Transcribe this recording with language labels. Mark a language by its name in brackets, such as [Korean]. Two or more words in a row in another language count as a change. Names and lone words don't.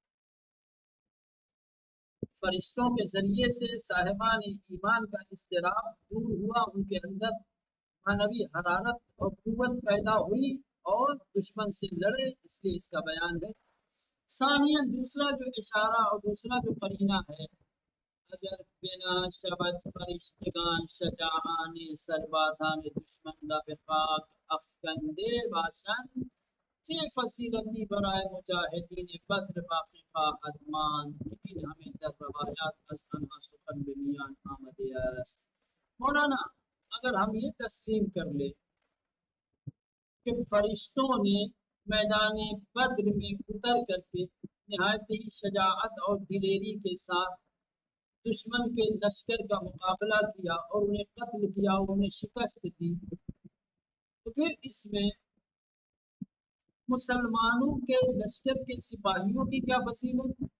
[Urdu] فرشتوں کے ذریعے سے صاحبان ایمان کا اضطراب دور ہوا، ان کے اندر معنوی حرارت اور قوت پیدا ہوئی اور دشمن سے لڑے، اس لیے اس کا بیان ہے۔ [Persian] ثانیاً [Urdu] دوسرا جو اشارہ اور دوسرا جو قرینہ ہے، [Persian] اگر بنا شبد فرشتگان شجاعان سربازان دشمن را به خاک افکنده باشند، چه فضیلتی برای مجاہدین بدر باقی خواهد ماند که این همه در روایات از آنها سخن به میان آمده است۔ [Urdu] مولانا اگر ہم یہ تسلیم کر لیں کہ فرشتوں نے میدان بدر میں اتر کر کے نہایت ہی شجاعت اور دلیری کے ساتھ دشمن کے لشکر کا مقابلہ کیا اور انہیں قتل کیا اور انہیں شکست دی، تو پھر اس میں مسلمانوں کے لشکر کے سپاہیوں کی کیا فضیلت؟